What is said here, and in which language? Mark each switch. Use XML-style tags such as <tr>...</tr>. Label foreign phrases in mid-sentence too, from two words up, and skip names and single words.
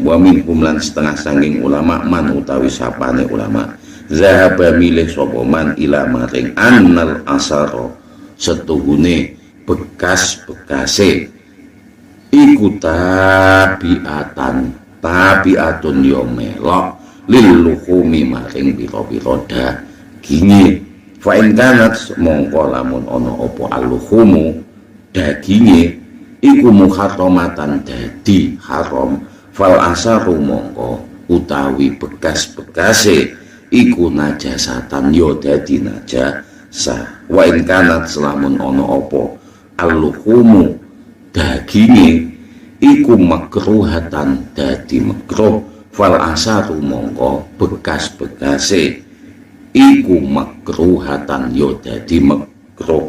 <ar>Wa minhum</ar> <jv>lan setengah saking ulama man utawi sapane ulama zahaba milih sapa</jv> <ar>man ila</ar> <jv>maring</jv> <ar>annal asara</ar> <jv>setuhune bekas-bekase iku tabiatun yo melok</jv> <ar>lil luhumi</ar> <jv>maring pira-pira daginge.</jv> <ar>Fa in kanat</ar> <jv>mongko lamun ana apa al-luhumu daginge iku muharramatan dadi haram</jv> <ar>fal asaru</ar> <jv>mongko utawi bekas-bekase iku najasatan yo dadi najasah.</jv> <ar>Wa in kanat</ar> <jv>selamun ana apa al-luhumu daginge iku makruhatan dadi makruh</jv> <ar>fal asaru</ar> <jv>mongko bekas-bekase iku makruhatan yo dadi makruh.</jv>